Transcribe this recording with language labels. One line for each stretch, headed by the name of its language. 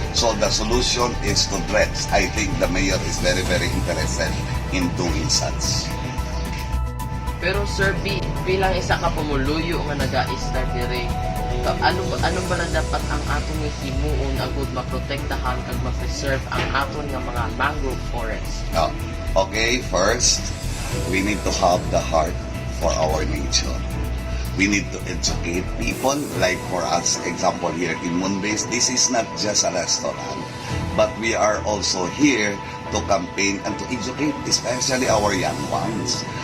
English: So the solution is to dredge. I think the Mayor is very, very interested in doing such.
Hiligaynon: Pero sir, bilang isa ka pumuluyo nga nag-a-istar dire, ano ba na dapat ang atong himuon agud maprotektahan kag ma-preserve ang aton nga mga mangrove forest?
English: Okay, first, we need to have the heart for our nature. We need to educate people. Like for us, example here in Moonbase, this is not just a restaurant, but we are also here to campaign and to educate, especially our young ones.